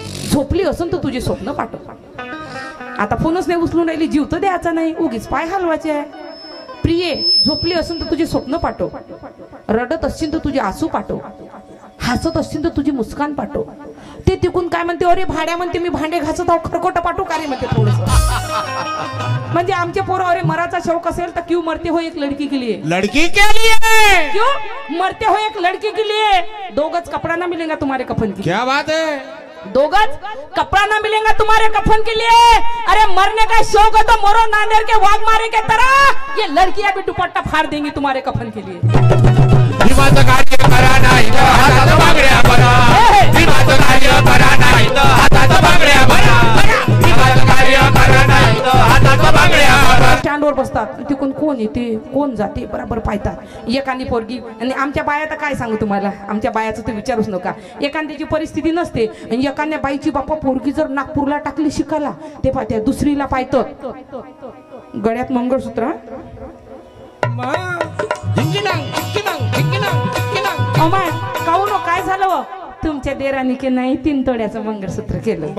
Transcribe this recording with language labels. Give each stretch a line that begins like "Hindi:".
Marathi: झोपली असून तर तुझे स्वप्न पाठव आता फोनच नाही उचलून राहिली जीव तर द्यायचा नाही उगीच पाय हलवायचे आहे प्रिये झोपली असून तर तुझे स्वप्न पाठव रडत असशील तर तुझे आसू पाठव हसत असतील तर तुझी मुस्कान पाठव ते तिकून काय म्हणते अरे भाड्या म्हणते मी भांडे घासत आहो खरकोट पाठवू का रे म्हणते थोडस म्हणजे आमचे पोरं अरे मराचा शौक असेल तर
Hindi: क्यों मरते हो एक लड़की के लिए लड़की के लिए क्यों मरते हो एक लड़की के लिए 2 गज कपड़ा ना मिलेगा तुम्हारे कफन के क्या बात है 2 गज कपड़ा ना मिलेगा तुम्हारे कफन के लिए अरे मरने का शौक है तो मरो नांदेड़ के वाघ मारे के तरह ये लड़कियां भी दुपट्टा फाड़ देंगी तुम्हारे कफन के लिए
Marathi: भीमाचं कार्य करा नाही तर हातात बांगड्या भरा भीमाचं कार्य करा नाही तर हातात बांगड्या भरा भीमाचं कार्य करा नाही तर हातात बांगड्या भरा स्टँडवर बसतात तिकून कोण येते कोण जाते बरोबर पाहतात एखादी पोरगी आणि आमच्या बाया तर काय सांगू तुम्हाला आमच्या बायाचं तर विचारूच नका एखाद्याची परिस्थिती नसते आणि एखाद्या बाईची बापा पोरगी जर नागपूरला टाकली शिकायला ते पाहत्या दुसरीला पाहतात गळ्यात मंगळसूत्र अमाय काहून काय झालं तुमच्या देरानी की नाही 3 तोड्याचं मंगळसूत्र केलं